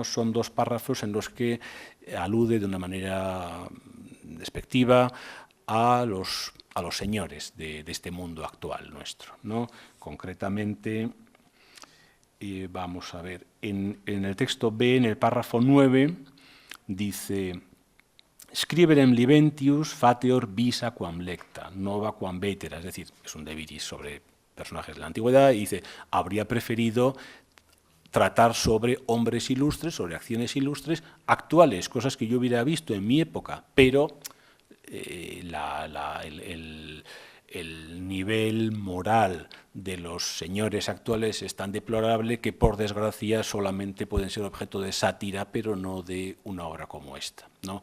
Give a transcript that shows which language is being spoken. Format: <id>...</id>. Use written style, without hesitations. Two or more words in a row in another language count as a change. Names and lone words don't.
<es>Son dos párrafos en los que alude de una manera despectiva a los señores de este mundo actual nuestro, ¿no? Concretamente, vamos a ver, en el texto B, en el párrafo 9, dice</es> <la>«Scriberem libentius fateor visa quam lecta, nova quam vetera»,</la> <es>es decir, es un deviris sobre personajes de la antigüedad, y dice, habría preferido tratar sobre hombres ilustres, sobre acciones ilustres, actuales, cosas que yo hubiera visto en mi época, pero el nivel moral de los señores actuales es tan deplorable que, por desgracia, solamente pueden ser objeto de sátira, pero no de una obra como esta, ¿no?</es>